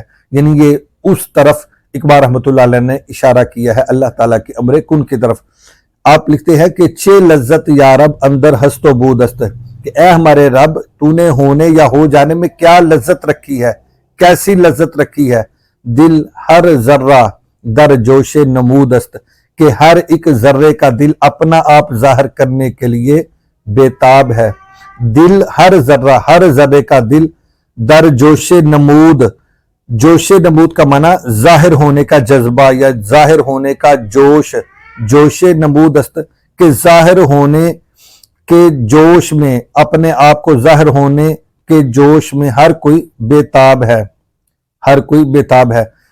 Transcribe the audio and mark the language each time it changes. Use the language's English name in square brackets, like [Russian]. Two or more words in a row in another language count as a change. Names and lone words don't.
[Urdu] یعنی یہ اس طرف اقبال رحمۃ اللہ علیہ نے اشارہ کیا ہے اللہ تعالیٰ کے امر کن کی طرف۔ آپ لکھتے ہیں کہ [Persian] چے لذت یا رب اندر ہست و بود است، [Urdu] کہ اے ہمارے رب تو نے ہونے یا ہو جانے میں کیا لذت رکھی ہے، کیسی لذت رکھی ہے، [Persian] دل ہر ذرہ در جوش نمود است، [Urdu] کہ ہر ایک ذرے کا دل اپنا آپ ظاہر کرنے کے لیے بےتاب ہے۔ [Persian] دل ہر ذرے کا دل در جوش نمود، [Urdu] جوش نمود کا معنی ظاہر ہونے کا جذبہ یا ظاہر ہونے کا جوش، [Persian] جوش نمود است، [Urdu] کہ ظاہر ہونے کے جوش میں، اپنے آپ کو ظاہر ہونے کے جوش میں ہر کوئی بےتاب ہے، ہر کوئی بےتاب ہے،